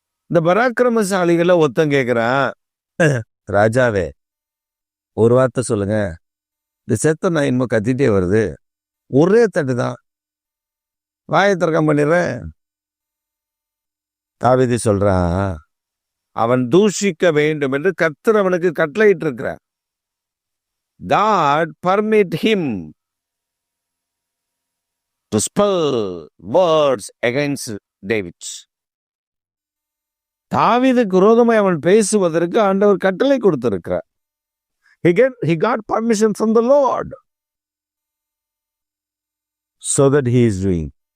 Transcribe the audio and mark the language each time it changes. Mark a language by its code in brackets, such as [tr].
[ta] இந்த பராக்கிரமசாலிகளை ஒருத்தன் கேட்கிறான், ராஜாவே ஒரு வார்த்தை சொல்லுங்க, இந்த செத்த நான் இன்னும் கத்திட்டே வருது, ஒரே தட்டு தான், வாயை திறக்கம் பண்ணிடுறேன். தாவீது சொல்றான், அவன் தூஷிக்க வேண்டும் என்று கர்த்தர் அவனுக்கு கட்டளையிட்டு இருக்கிறார். [en] God permit him to spell words against David. [ta] தாவீதுக்கு விரோதமாய் அவன் பேசுவதற்கு ஆண்டவர் கட்டளை கொடுத்திருக்கிறார். [en] He got permission from the Lord so that he is doing.